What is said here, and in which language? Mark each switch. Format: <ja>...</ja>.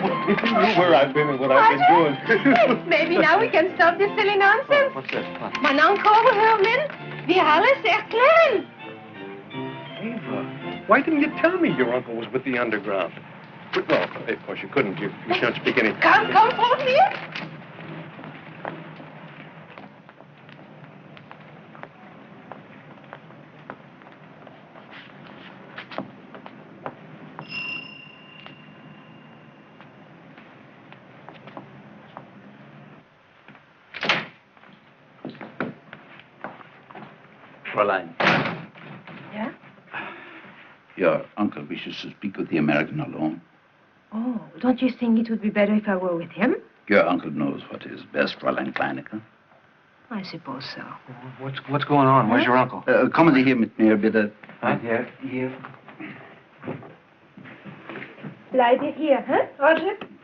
<en>If you knew where I've been and what I've been doing. Maybe now we can stop this silly nonsense. What's this?</en> <de>Mein Onkel Herman, wir alles erklären.</de> <en>Eva, why didn't you tell me your uncle was with the underground? Well, of course you couldn't. You can't speak any... Come, follow me.</en> <de>Fräulein.</de> <en>Yeah? Your uncle wishes to speak with the American alone. Oh, don't you think it would be better if I were with him? Your uncle knows what is best, Fräulein Kleinecke. I suppose so. What's going on? Where's your uncle?</en> <de>Kommen Sie hier mit mir, bitte. Hier. Bleib ihr hier, huh, Roger?</de>